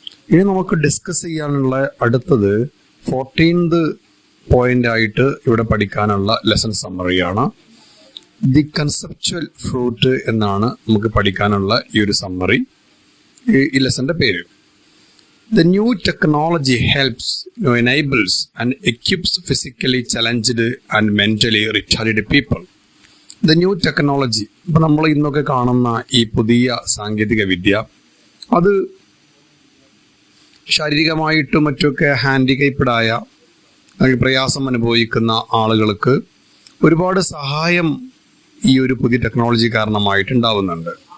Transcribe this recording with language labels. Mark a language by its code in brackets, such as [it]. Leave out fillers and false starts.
[ml] ഇനി നമുക്ക് ഡിസ്കസ് ചെയ്യാനുള്ള അടുത്തത് 14th പോയിന്റ് ആയിട്ട് ഇവിടെ പഠിക്കാനുള്ള ലെസൺ സമ്മറിയാണ്. ദി കൺസെപ്ച്വൽ ഫ്രൂട്ട് എന്നാണ് നമുക്ക് പഠിക്കാനുള്ള ഈ ഒരു സമ്മറി, ഈ ലെസന്റെ പേര്. [en] The new technology helps, enables and equips physically challenged and mentally retarded people. The new technology, [ml] ഇപ്പം നമ്മൾ ഇന്നൊക്കെ കാണുന്ന ഈ പുതിയ സാങ്കേതിക വിദ്യ, അത് ശാരീരികമായിട്ടും മറ്റൊക്കെ ഹാൻഡിക്കേപ്ഡായ അല്ലെങ്കിൽ പ്രയാസം അനുഭവിക്കുന്ന ആളുകൾക്ക് ഒരുപാട് സഹായം ഈ ഒരു പുതിയ ടെക്നോളജി കാരണമായിട്ടുണ്ടാവുന്നുണ്ട്.